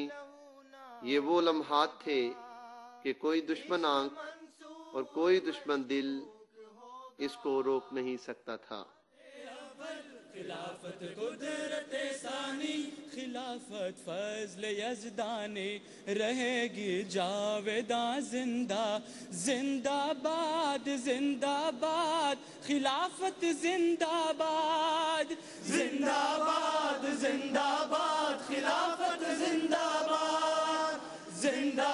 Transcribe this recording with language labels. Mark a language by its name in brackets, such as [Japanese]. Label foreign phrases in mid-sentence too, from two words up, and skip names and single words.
[Urdu] یہ وہ لمحات تھے کہ کوئی دشمن آنکھ اور کوئی دشمن دل اس کو روک نہیں سکتا تھا۔ خلافت قدرت ثانی، خلافت فضل یزدانی، رہے گی جاویداں زندہ، زندہ باد زندہ باد، خلافت زندہ باد، زندہ باد زندہ باد، خلافت زندہ باد، زندہ